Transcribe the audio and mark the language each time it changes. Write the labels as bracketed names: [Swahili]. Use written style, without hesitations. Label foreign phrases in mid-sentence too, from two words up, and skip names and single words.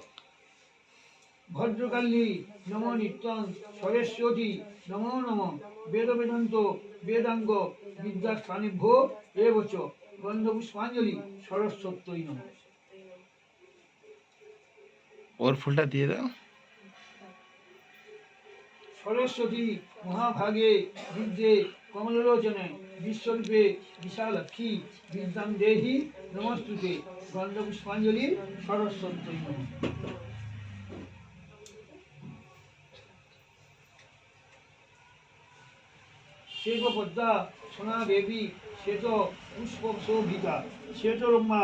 [Sanskrit] भद्रकाली नमो नित्यं सरस्वती नमो नम वेद वेदांत वेदांग विद्यास्थानेभ्यो एव च गंधपुष्पांजलि सरस्वत्यै नमः। [Bangla] আর ফুলটা দিয়ে দাও। [Sanskrit] সরস্বতী মহাভাগে বিদ্যে কমলোচনে বিশ্বরূপে বিশালাক্ষী বিদ্যাং দেহি নমস্তুতে গন্ধপুষ্পাঞ্জলি সরস্বত্যৈ নমঃ। শ্বেত পদ্মা সোনা দেবী শ্বেত পুষ্প শোভিতা শ্বেত রম্মা